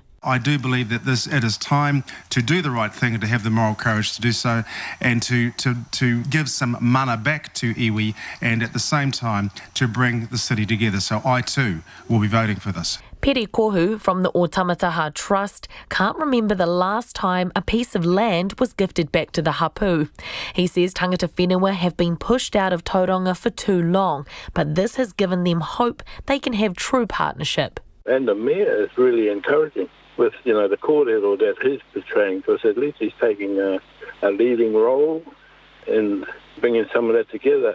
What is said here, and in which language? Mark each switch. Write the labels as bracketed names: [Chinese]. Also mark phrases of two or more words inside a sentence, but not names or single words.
[English] I do believe that it is time to do the right thing and to have the moral courage to do so, and to give some mana back to iwi, and at the same time to bring the city together. So I too will be voting for this. Pere Kohu from the Otamataha Trust can't remember the last time a piece of land was gifted back to the hapu. He says [Māori] tangata whenua [English] have been pushed out of Tauranga for too long, but this has given them hope they can have true partnership. And the mayor is really encouraging with, the kōrero that he's portraying, because at least he's taking a leading role in bringing some of that together.